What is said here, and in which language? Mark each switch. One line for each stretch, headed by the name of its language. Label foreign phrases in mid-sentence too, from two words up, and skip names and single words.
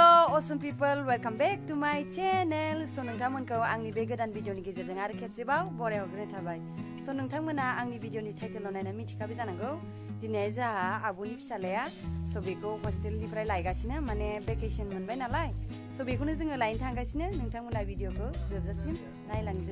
English: awesome people, welcome back to my channel.
Bodo: So नोंथांमोनखौ आंनि बे गोदान भिडिअनि गेजेरजों आरो खेबसेबाव बराय हरग्रोनाय थाबाय. So नोंथांमोना आंनि भिडिअनि टाइटेलाव नायना मिथिखाबाय जानांगौ. दिनै जाहा आब'नि फिसालाया so बेखौ हस्टेलनिफ्राय लायगासिनो माने भेकेशन मोनबाय नालाय. So बेखौनो जोङो लायनो थांगासिनो. नोंथांमोना भिडिअखौ जोबजासिम नायलांदो.